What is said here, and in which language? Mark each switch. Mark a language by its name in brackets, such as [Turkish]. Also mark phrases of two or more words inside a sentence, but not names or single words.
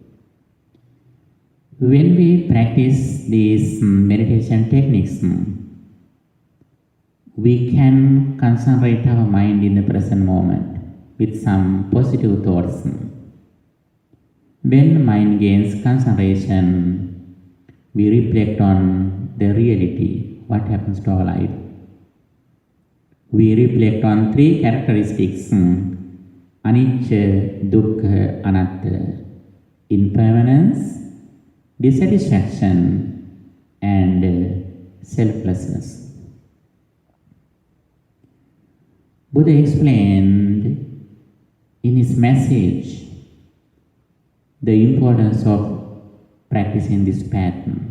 [English] When we practice these meditation techniques, we can concentrate our mind in the present moment with some positive thoughts. When mind gains concentration, we reflect on the reality, what happens to our life. We reflect on three characteristics, [Pali] anicca, dukkha, anatta, [English] impermanence, dissatisfaction, and selflessness. Buddha explained in his message the importance of practicing this path.